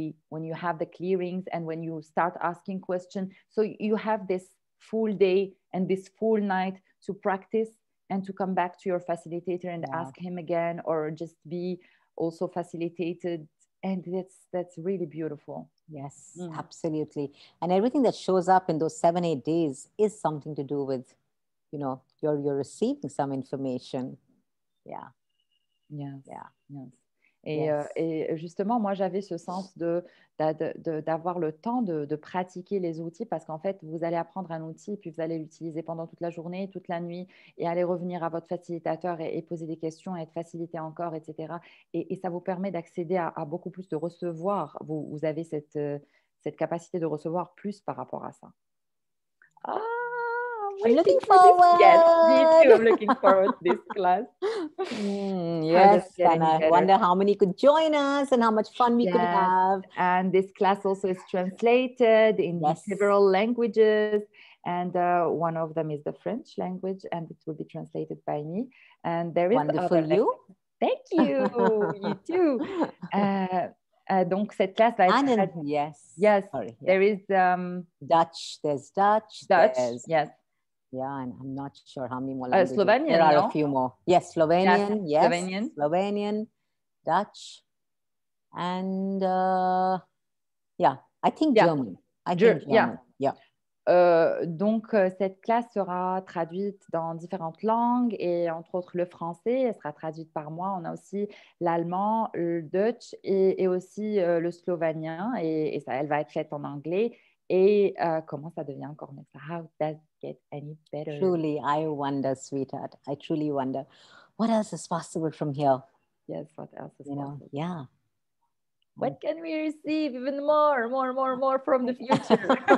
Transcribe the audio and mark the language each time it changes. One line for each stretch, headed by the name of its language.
English: when you have the clearings and when you start asking questions, so you have this full day and this full night to practice and to come back to your facilitator and ask him again, or just be also facilitated. And that's really beautiful. Yes, absolutely. And everything that shows up in those 7-8 days is something to do with, you know, you're receiving some information. Yeah. Yes. Yeah. Yes.
French: Et justement, moi, j'avais ce sens d'avoir le temps de pratiquer les outils parce qu'en fait, vous allez apprendre un outil puis vous allez l'utiliser pendant toute la journée, toute la nuit et aller revenir à votre facilitateur et poser des questions et être facilité encore, etc. Et ça vous permet d'accéder à beaucoup plus de recevoir. Vous avez cette capacité de recevoir plus par rapport à ça. Ah!
English: I'm looking forward. Yes, me too. I'm looking forward to this class. Yes, and I wonder how many could join us and how much fun we could have. And this class also is translated in several languages. And one of them is the French language, and it will be translated by me. And there is wonderful you. Thank you. You too.
French: Donc cette classe va être.
English: Yes. Sorry. There is Dutch. There's Dutch. There's, yes. Yeah, and I'm not sure how many more languages. Slovenian, there are a few more. Yes, Slovenian. Yes, Slovenian, Dutch, and I think German. German. Yeah.
French: Donc, cette classe sera traduite dans différentes langues et entre autres le français. Elle sera traduite par moi. On a aussi l'allemand, le Dutch et aussi le slovénien. Et ça, elle va être faite en anglais. Et comment ça devient encore mieux?
English: How does it get any better? Truly, I wonder, sweetheart. I truly wonder. What else is possible from here? Yes, what else is possible? Yeah. What can we receive even more from the future?